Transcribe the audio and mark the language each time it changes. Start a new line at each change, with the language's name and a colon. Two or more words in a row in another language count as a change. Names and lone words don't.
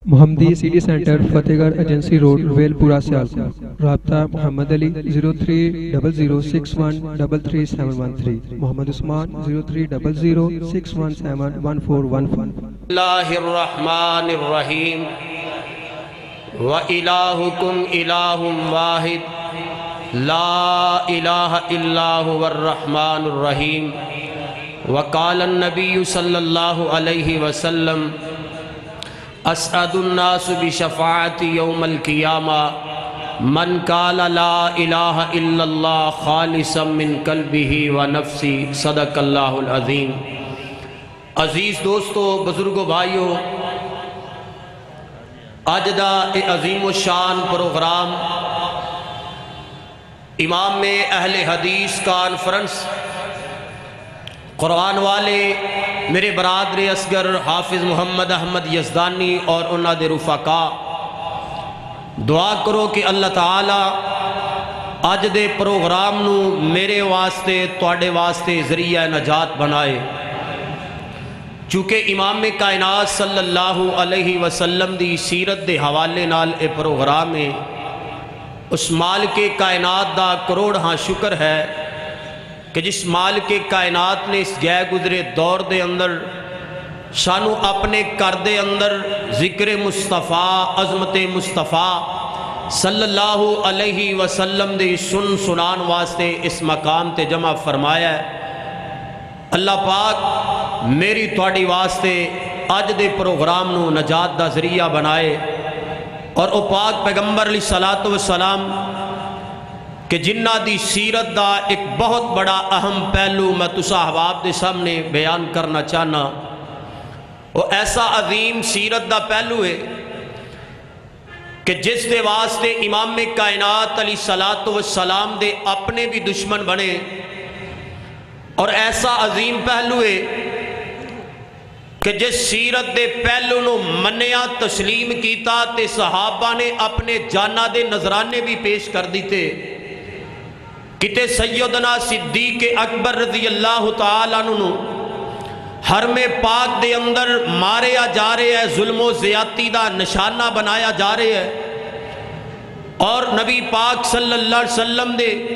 Urdu: محمدی سٹی سینٹر فتح گڑھ ایجنسی روڈ ویل پورہ سیالکوٹ۔ رابطہ محمد علی 0300613373، محمد عثمان 0300617141۔
Arabic: اللہ الرحمن الرحیم وَإِلَٰهُكُمْ إِلَٰهٌ وَاحِدٌ لَا إِلَٰهَ إِلَّا هُوَ الرَّحْمَٰنُ الرَّحِيمُ وَقَالَ النَّبِيُّ صلی اللہ علیہ وسلم اسعد الناس بشفاعتی یوم القیامہ من قال لا الہ الا اللہ خالصا من قلبہ ونفسی، صدق اللہ العظیم۔
Urdu: عزیز دوستو،
Punjabi: بزرگو بھائیو، اج دا عظیم الشان پروگرام امام اہل حدیث کانفرنس قرآن والے میرے برادر اصغر حافظ محمد احمد یزدانی اور انہاں دے رفقاء، دعا کرو کہ اللہ تعالی اج دے پروگرام نو میرے واسطے تواڈے واسطے ذریعہ نجات بنائے، چونکہ امام کائنات
Arabic: صلی اللہ علیہ وسلم
Punjabi: دی سیرت دے حوالے نال اے پروگرام ہے۔ اس مالک کائنات دا کروڑ شکر ہے کہ جس مالک کائنات نے اس گئے گزرے دور دے اندر شانو اپنے کر دے اندر ذکر مصطفیٰ، عظمت مصطفیٰ
Arabic: صلی اللہ علیہ وسلم
Punjabi: دے سنان واسطے اس مقام تے جمع فرمایا ہے۔ اللہ پاک میری تواڈی واسطے اج دے پروگرام نو نجات دا ذریعہ بنائے، اور او پاک پیغمبر
Arabic: علیہ الصلوۃ والسلام
Punjabi: کہ جنہ دی سیرت دا ایک بہت بڑا اہم پہلو میں تسا احباب دے سامنے بیان کرنا چاہنا، وہ ایسا عظیم سیرت دا پہلو ہے کہ جس دے واسطے امام کائنات
Arabic: علیہ الصلوۃ والسلام
Punjabi: دے اپنے بھی دشمن بنے، اور ایسا عظیم پہلو ہے کہ جس سیرت دے پہلو نو منیا تسلیم کیتا تے صحابہ نے اپنے جانہ دے نذرانے بھی پیش کر دیتے۔ کتے سیدنا صدیق اکبر
Arabic: رضی اللہ تعالیٰ عنہ
Punjabi: حرم پاک دے اندر ماریا جا رہے ہیں، ظلم و زیادتی دا نشانہ بنایا جا رہے ہیں، اور نبی پاک
Arabic: صلی اللہ علیہ وسلم
Punjabi: دے